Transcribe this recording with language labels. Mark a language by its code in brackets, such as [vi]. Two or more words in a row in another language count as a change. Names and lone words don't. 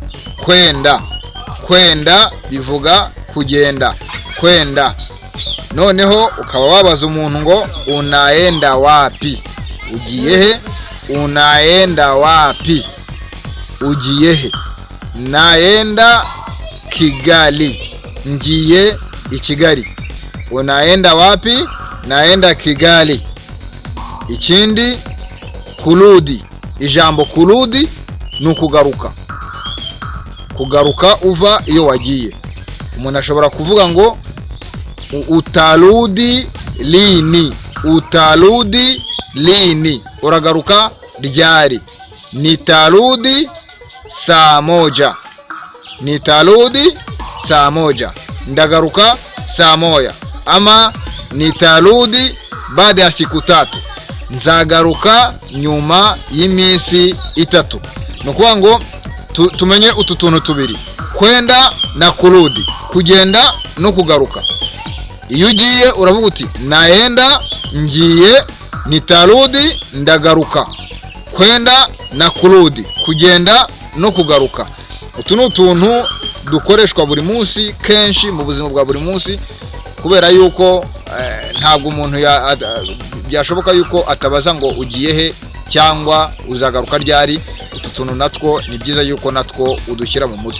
[rw] Kwenda bivuga kugenda, kwenda. Noneho ukaba wabaza umuntu ngo unaenda wapi? Ugiye he? [sw] Unaenda wapi? [rw] Ugiye he? Naenda Kigali. Ngiye i Kigali. [sw] Unaenda wapi? Naenda Kigali. Ikindi kurudi. [rw] Ijambo kurudi ni ukugaruka. Kugaruka uva iyo wagiye. Umuntu ashobora kuvuga ngo [sw] utarudi lini. Utarudi lini. [rw] Uragaruka ryari? [sw] Nitarudi saa moja. Nitarudi saa moja. [rw] Ndagaruka saa moja. [sw] Ama nitarudi baada ya siku 3. [rw] Nzagaruka nyuma y'iminsi 3. Nukuvuga ngo tumenye utu tuntu tubiri, [sw] kwenda na kurudi, [rw] kugenda no kugaruka. Iyo ugiye uravuga uti naenda, ngiye, nitarudi, ndagaruka. [sw] Kwenda na kurudi, [rw] kugenda no kugaruka. Utu ni utuntu dukoreshwa buri munsi kenshi mu buzima bwa buri munsi, kubera yuko ntabwo umuntu byashoboka yuko atabaza ngo ugiye he cyangwa uzagaruka ryari. Utu tuntu natwo ni byiza yuko natwo udushyira mu mutwe.